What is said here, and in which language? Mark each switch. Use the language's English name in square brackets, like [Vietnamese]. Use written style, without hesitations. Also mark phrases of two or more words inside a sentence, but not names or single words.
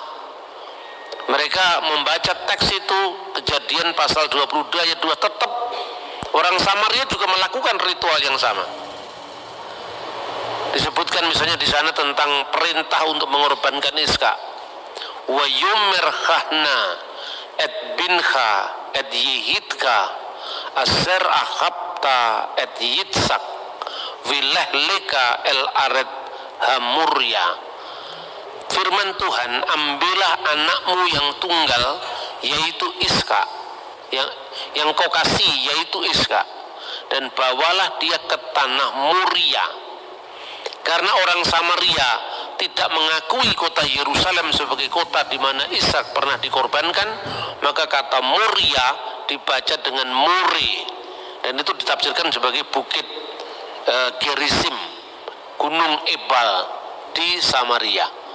[Indonesian] Mereka membaca teks itu, Kejadian pasal 22 ayat 2, tetap orang Samaria juga melakukan ritual yang sama. Disebutkan misalnya di sana tentang perintah untuk mengorbankan Iska. [Hebrew] ויאמר קח נא את בנך את יחידך אשר אהבת את יצחק ולך לך אל ארץ המריה. [Indonesian] Firman Tuhan, ambillah anakmu yang tunggal, yaitu Iska, yang kau kasih, yaitu Iska, dan bawalah dia ke tanah Muria. Karena orang Samaria tidak mengakui kota Yerusalem sebagai kota di mana Ishak pernah dikorbankan, maka kata Muria dibaca dengan Muri, dan itu ditafsirkan sebagai bukit Gerizim, Gunung Ebal di Samaria.